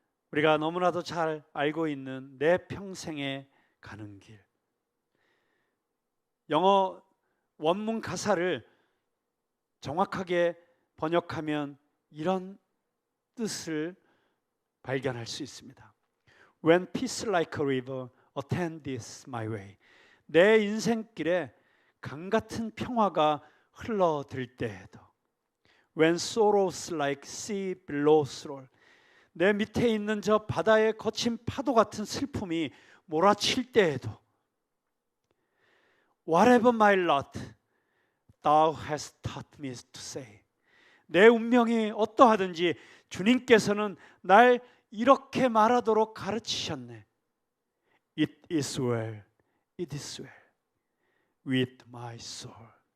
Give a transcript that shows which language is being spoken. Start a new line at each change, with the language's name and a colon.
Korean: 우리가 너무나도 잘 알고 있는 내 평생에 가는 길. 영어 원문 가사를 정확하게 번역하면 이런 뜻을 발견할 수 있습니다.
English: When peace like a river attends my way.
Korean: 내 인생길에 강 같은 평화가 흘러들 때에도
English: When sorrows like sea billows roll.
Korean: 내 밑에 있는 저 바다의 거친 파도 같은 슬픔이 몰아칠 때에도
English: Whatever my lot, thou hast taught me to say.
Korean: 내 운명이 어떠하든지 주님께서는 날 이렇게 말하도록 가르치셨네.
English: It is well, it is well with my soul.